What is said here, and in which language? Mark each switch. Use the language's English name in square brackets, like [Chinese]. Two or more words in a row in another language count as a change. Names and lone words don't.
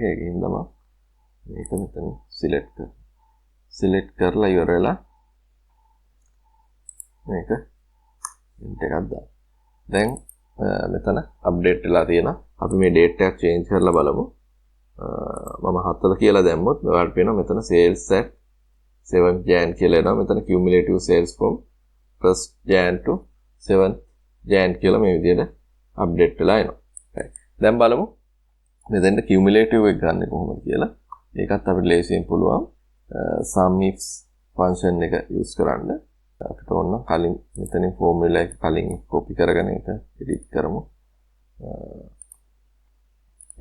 [Sinhala] ඒකින් තමයි මේක මෙතන select කරලා ඉවර වෙලා මේක int එකක් දාන්න. දැන් මෙතන අප්ඩේට් වෙලා තියෙනවා. අපි මේ date එකක් change කරලා බලමු. මම 7 කියලා දැම්මොත් ඔයාලට පේනවා මෙතන [English] sales at 7th Jan [Sinhala] කියලා එනවා. මෙතන [English] cumulative sales from 1st Jan to 7th Jan [Sinhala] කියලා මේ විදිහට අප්ඩේට් වෙලා එනවා. දැන් බලමු මෙතෙන්ට cumulative එක ගන්න කොහොමද කියලා. ඒකත් අපිට ලේසියෙන් පුළුවන්. SumIFS function එක use කරන්න. අපිට ඕන කලින් මෙතනින් formula එක කලින් copy කරගෙන ඒක edit කරමු.